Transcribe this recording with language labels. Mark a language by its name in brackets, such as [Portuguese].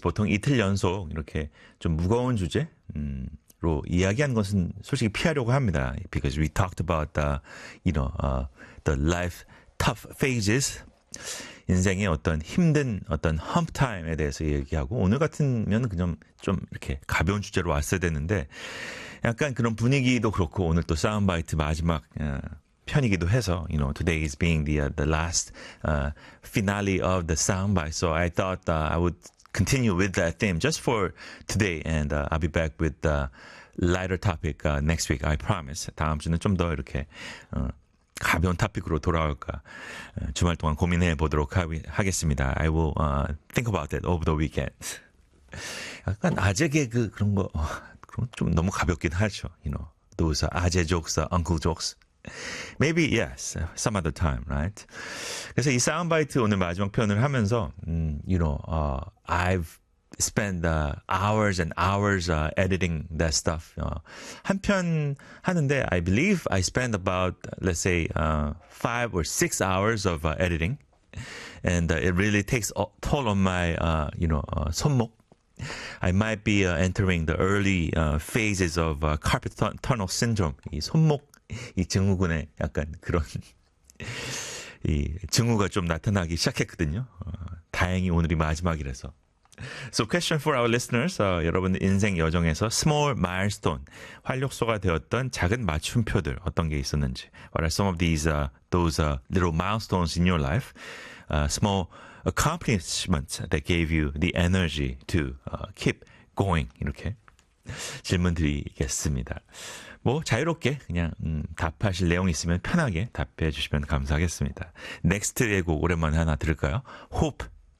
[Korean] 보통 이틀 연속 이렇게 좀 무거운 주제. 로 이야기한 것은 솔직히 피하려고 합니다. [English] Because we talked about the, you know, the life tough phases. [Korean] 인생의 어떤 힘든 어떤 hump time에 대해서 얘기하고 오늘 같으면 그냥 좀 이렇게 가벼운 주제로 왔어야 되는데 약간 그런 분위기도 그렇고 오늘 또 사운드바이트 마지막 편이기도 해서 [English] you know, today is being the last finale of the soundbite. So I thought I would continue with that theme just for today, and I'll be back with the lighter topic next week. I promise. [Korean] 다음 주는 좀 더 이렇게 가벼운 topic으로 돌아올까 주말 동안 고민해 보도록 하겠습니다. [English] I will think about it over the weekend. [Korean] 약간 아재 개그 그런 거 그럼 좀 너무 가볍긴 하죠. [English] You know, those are 아재 jokes, uncle jokes. Maybe yes, some other time, right? [Korean] 그래서 이 사운드바이트 오늘 마지막 편을 하면서, [English] you know, I've spent hours and hours editing that stuff. [Korean] 한편 하는데, [English] I believe I spent about, let's say, 5 or 6 hours of editing, and it really takes a toll on my, you know, 손목. I might be entering the early phases of carpal tunnel syndrome. [Korean] 이 손목 이 증후군에 약간 그런 이 증후가 좀 나타나기 시작했거든요. 다행히 오늘이 마지막이라서. [English] So question for our listeners. [Korean] 여러분 인생 여정에서 [English] small milestone, [Korean] 활력소가 되었던 작은 맞춤표들 어떤 게 있었는지. [English] What are some of these, those little milestones in your life? Small accomplishments that gave you the energy to keep going. [Korean] 이렇게 질문 드리겠습니다. 뭐 자유롭게 그냥 답하실 내용 있으면 편하게 답해 주시면 감사하겠습니다. 넥스트의 곡 오랜만에 하나 들을까요? Hope